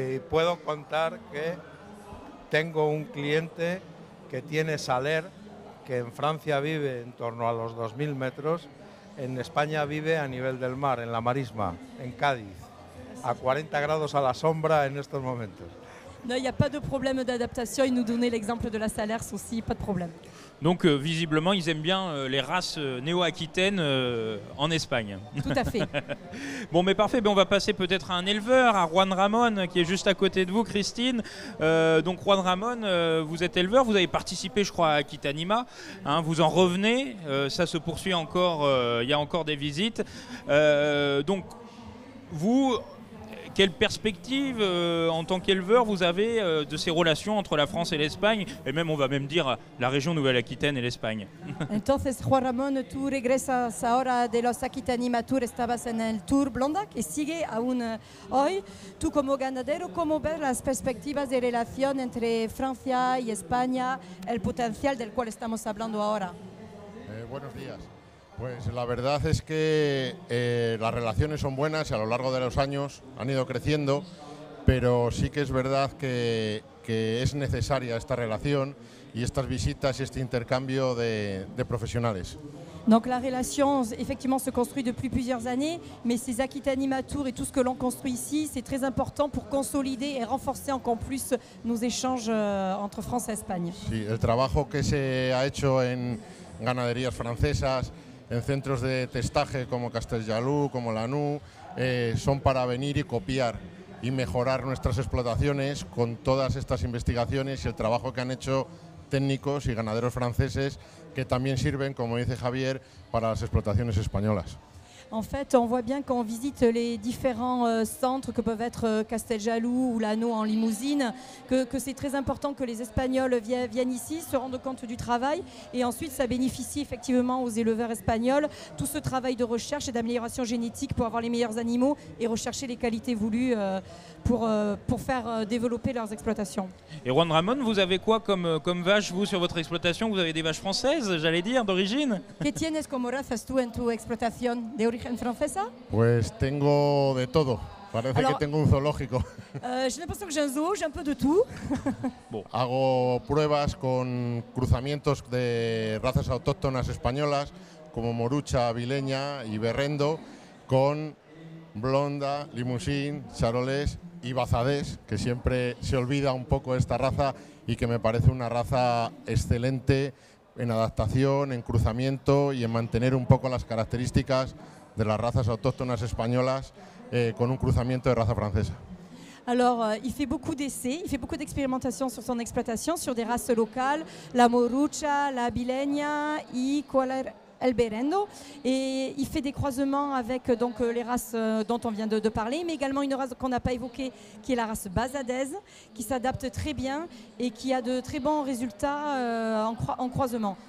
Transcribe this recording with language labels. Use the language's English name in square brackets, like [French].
[Spanish] Puedo contar que tengo un cliente que tiene saler, que en Francia vive en torno a los 2000 metros, en España vive a nivel del mar, en la Marisma, en Cádiz, a 40 grados a la sombra en estos momentos. [French] Non, il n'y a pas de problème d'adaptation, il nous donnait l'exemple de la Salers aussi, pas de problème. Donc visiblement, ils aiment bien les races néo-aquitaines en Espagne. Tout à fait. Bon, mais parfait, on va passer peut-être à un éleveur, à Juan Ramón, qui est juste à côté de vous, Christine. Donc Juan Ramón, vous êtes éleveur, vous avez participé, je crois, à Aquitanima, hein, vous en revenez, ça se poursuit encore, il y a encore des visites. Donc, vous... Quelle perspective en tant qu'éleveur vous avez de ces relations entre la France et l'Espagne et même on va même dire la région Nouvelle-Aquitaine et l'Espagne? [Spanish] Entonces, Juan Ramón, tú regresas ahora de los Aquitanima Tour, estabas en el Tour Blonda, que sigue aún hoy. Tú como ganadero, ¿cómo ves las perspectivas de relación entre Francia y España, el potencial del cual estamos hablando ahora? Buenos días. Pues la verdad es que las relaciones son buenas y a lo largo de los años han ido creciendo, pero sí que es verdad que es necesaria esta relación y estas visitas y este intercambio de profesionales. [French] Donc la relation, effectivement, se construit depuis plusieurs années, mais ces Aquitanima Tour et tout ce que l'on construit ici, c'est très important pour consolider et renforcer encore plus nos échanges entre France et Espagne. [Spanish] Sí, el trabajo que se ha hecho en ganaderías francesas, en centros de testaje como Castelljalú, como Lanú, son para venir y copiar y mejorar nuestras explotaciones con todas estas investigaciones y el trabajo que han hecho técnicos y ganaderos franceses que también sirven, como dice Javier, para las explotaciones españolas. [French] En fait, on voit bien quand on visite les différents centres que peuvent être Castelljalú ou Lanú en limousine, que c'est très important que les Espagnols viennent ici, se rendent compte du travail et ensuite ça bénéficie effectivement aux éleveurs espagnols tout ce travail de recherche et d'amélioration génétique pour avoir les meilleurs animaux et rechercher les qualités voulues pour faire développer leurs exploitations. Et Juan Ramón, vous avez quoi comme vache vous sur votre exploitation? Vous avez des vaches françaises, j'allais dire, d'origine? [Spanish] ¿Qué tienes como razas tú en tu explotación de origen francesa? Pues tengo de todo. Parece que tengo un zoológico. [French] J'ai l'impression que j'ai un zoo, j'ai un peu de tout. Bon. [Spanish] Hago pruebas con cruzamientos de razas autóctonas españolas como Morucha, Vileña y Berrendo con Blonda, Limousin, Charolais y Bazadés, que siempre se olvida un poco esta raza y que me parece una raza excelente en adaptación, en cruzamiento y en mantener un poco las características de las razas autóctonas españolas con un cruzamiento de raza francesa. [French] Alors, il fait beaucoup d'essais, il fait beaucoup d'expérimentations sur son exploitation, sur des races locales, la Morucha, la Bileña y El Berrendo. Et il fait des croisements avec donc, les races dont on vient de parler, mais également une race qu'on n'a pas évoquée, qui est la race Bazadez, qui s'adapte très bien et qui a de très bons résultats en croisement.